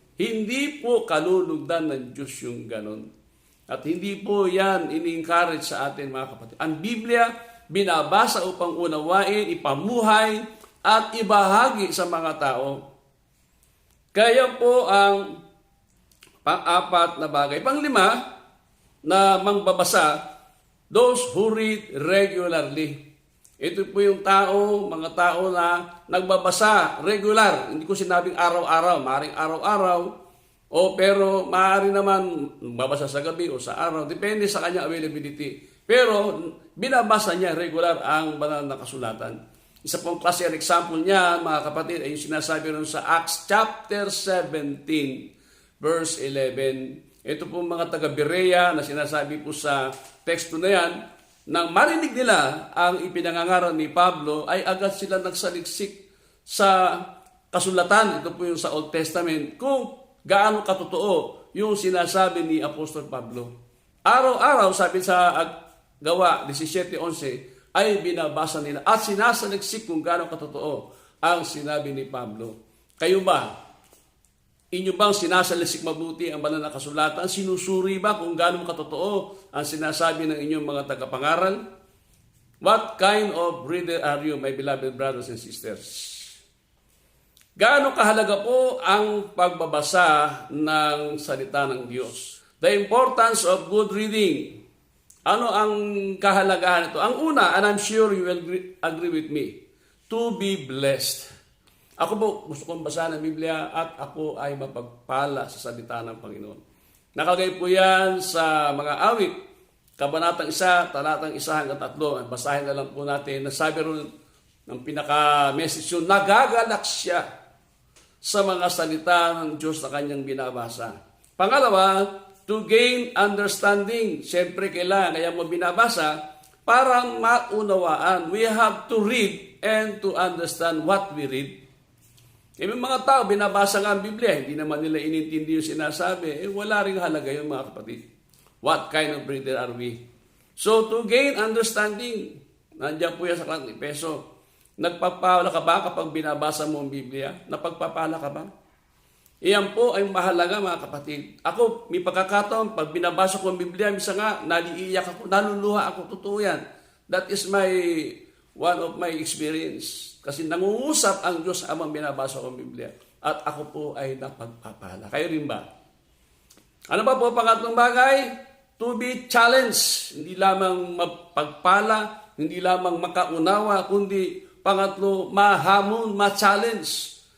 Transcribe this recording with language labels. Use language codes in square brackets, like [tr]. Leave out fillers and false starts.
[tl] Hindi po kalulugdan ng Diyos yung ganon. At hindi po yan ini-encourage sa atin, mga kapatid. Ang Biblia, binabasa upang unawain, ipamuhay, at ibahagi sa mga tao. Kaya po ang pang-apat na bagay. Pang-lima na mangbabasa, [en] those who read regularly. [tl] Ito po yung mga tao na nagbabasa regular. Hindi ko sinabing araw-araw, maaaring araw-araw, pero maaari naman babasa sa gabi o sa araw. Depende sa kanyang availability. Pero binabasa niya regular ang banal na kasulatan. Isa pong klase ang example niya, mga kapatid, ay yung sinasabi rin sa Acts chapter 17, verse 11. Ito pong mga taga-Berea na sinasabi po sa teksto na yan, nang marinig nila ang ipinangangaral ni Pablo, ay agad sila nagsaliksik sa kasulatan. Ito po yung sa Old Testament, kung gaano katotoo yung sinasabi ni Apostol Pablo. Araw-araw, sabi sa Gawa 17:11, ay binabasa nila at sinasaliksik kung gaano katotoo ang sinabi ni Pablo. Kayo ba, Inyo bang sinasalisik mabuti ang banal na kasulatan? Sinusuri ba kung gaano katotoo ang sinasabi ng inyong mga tagapangaral? [en] What kind of reader are you, my beloved brothers and sisters? [tl] Gaano kahalaga po ang pagbabasa ng salita ng Diyos? [en] The importance of good reading. [tl] Ano ang kahalagahan ito? Ang una, [en] and I'm sure you will agree with me, to be blessed. [tl] Ako po, gusto kong basahin ang Biblia at ako ay mapagpala sa salita ng Panginoon. Nakalagay po yan sa mga awit, Kabanatang 1, talatang 1 hanggang 3. Basahin na lang po natin. Nasabi rin ng pinaka-message yun, nagagalak siya sa mga salita ng Diyos na kanyang binabasa. Pangalawa, [en] to gain understanding. [tl] Siyempre kailangan kaya mo binabasa para maunawaan. [en] We have to read and to understand what we read. [tl] May mga tao, binabasa nga ang Biblia, hindi naman nila inintindi yung sinasabi, wala rin halaga yung mga kapatid. [en] What kind of reader are we? [tl] So, [en] to gain understanding, [tl] nandiyan po yan sa Klang Epeso. Nagpapala ka ba kapag binabasa mo ang Biblia? Napagpapala ka ba? Iyan po ay mahalaga mga kapatid. Ako, may pagkakataon, pag binabasa ko ang Biblia, misa nga, naliiyak ako, naluluha ako, totoo yan. [en] That is one of my experience. [tl] Kasi nangungusap ang Diyos habang binabasa ko ang Biblia. At ako po ay napagpapala. Kayo rin ba? Ano ba po pangatlong bagay? [en] To be challenged. [tl] Hindi lamang mapagpala, hindi lamang makaunawa, kundi pangatlo, mahamon, ma-challenge.